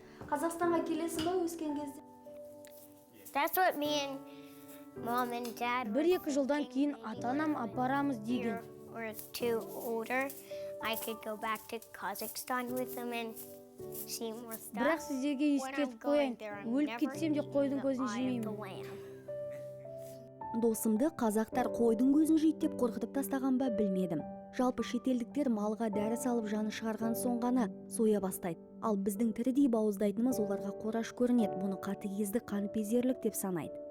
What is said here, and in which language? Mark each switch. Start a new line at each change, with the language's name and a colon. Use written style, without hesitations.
Kazakh: Қазақстанға келесің ба өскен кезде?
English: That's what me and mom and dad.
Kazakh: 1-2 жылдан кейін ата-анам апарамыз деген.
English: Or two older, I could go back to Kazakhstan with them and see more stuff.
Kazakh: Бірақ сіздерге ескертіп қояйын, өліп кетсем де қойдың көзін жемеймін. Досымды қазақтар қойдың көзін жейді деп қорқытып тастаған ба білмедім. Жалпы шетелдіктер малға дәрі салып жаны шығарған соң ғана соя бастайды. Ал біздің тірідей бауыздайтынымыз оларға қораш көрінеді. Бұны қатыгездік, қаныпезерлік деп санайды.